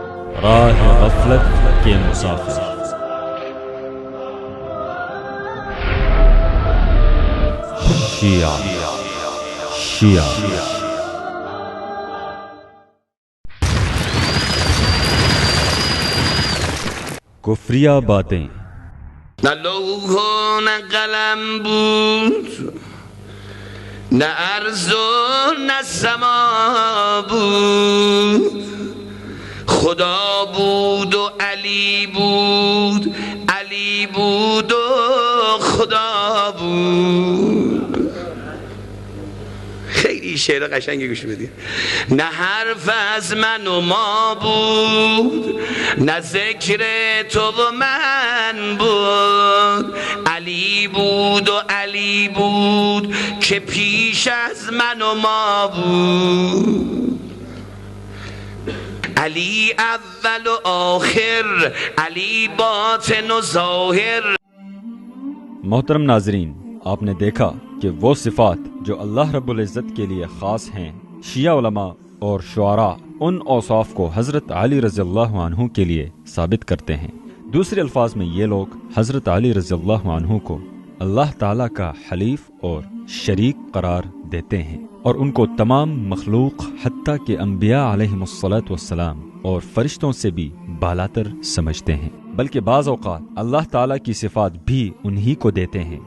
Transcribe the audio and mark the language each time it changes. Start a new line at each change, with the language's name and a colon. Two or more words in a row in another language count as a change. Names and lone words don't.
Urdu: راہ غفلت کے مسافر۔ شیعہ کفریہ باتیں۔
Persian: نہ لوح و نہ قلم بود، نہ ارض و نہ سما بود، خدا بود و علی بود، علی بود و خدا بود۔ خیلی شعر قشنگی گوش بدید. نه حرف از من و ما بود، نه ذکر تو و من بود، علی بود و علی بود که پیش از من و ما بود، علی اول و آخر، علی باطن و ظاہر۔
Urdu: محترم ناظرین، آپ نے دیکھا کہ وہ صفات جو اللہ
Arabic: رب العزت
Urdu: کے لیے خاص ہیں، شیعہ علماء اور شعراء ان اوصاف کو حضرت علی
Arabic: رضی اللہ عنہ
Urdu: کے لیے ثابت کرتے ہیں۔ دوسرے الفاظ میں یہ لوگ حضرت علی
Arabic: رضی اللہ عنہ
Urdu: کو اللہ تعالیٰ کا حلیف اور شریک قرار دیتے ہیں، اور ان کو تمام مخلوق حتیٰ کہ انبیاء
Arabic: علیہم الصلاۃ والسلام
Urdu: اور فرشتوں سے بھی بالاتر سمجھتے ہیں، بلکہ بعض اوقات اللہ تعالیٰ کی صفات بھی انہی کو دیتے ہیں۔